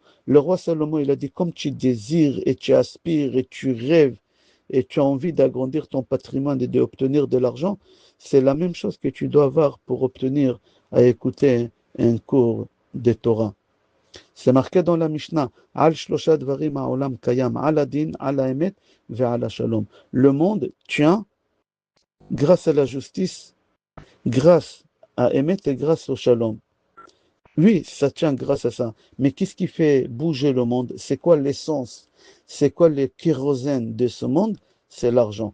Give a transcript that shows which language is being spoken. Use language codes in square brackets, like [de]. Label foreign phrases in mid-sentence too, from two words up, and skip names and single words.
[fr] Le roi Salomon, il a dit, comme tu désires et tu aspires et tu rêves et tu as envie d'agrandir ton patrimoine et d'obtenir de l'argent, c'est la même chose que tu dois avoir pour obtenir à écouter un cours de Torah. C'est marqué dans la Mishnah, [he] על שלושה דברים העולם קיים, על הדין, על האמת, ועל שלום. [fr] Le monde tient grâce à la justice, grâce à Emet et grâce au Shalom. Oui, ça tient grâce à ça. Mais qu'est-ce qui fait bouger le monde? C'est quoi l'essence? C'est quoi le kérosène de ce monde? C'est l'argent.